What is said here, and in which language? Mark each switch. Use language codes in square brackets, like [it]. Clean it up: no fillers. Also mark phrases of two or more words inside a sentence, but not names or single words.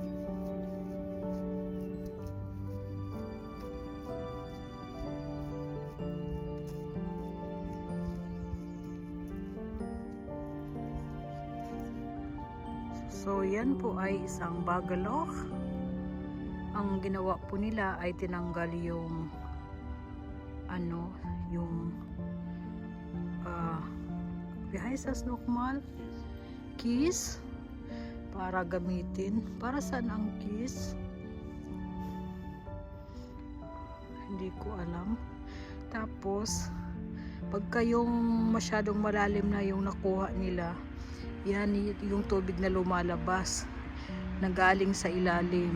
[tl] So, yan po ay isang bagalok. Ang ginawa po nila ay tinanggal yung yung [de] wie heißt das nochmal? [tl] Kies para gamitin. Para saan ang kies? Hindi ko alam. Tapos, pagka yung masyadong malalim na yung nakuha nila, yan yung tubig na lumalabas nagaling sa ilalim.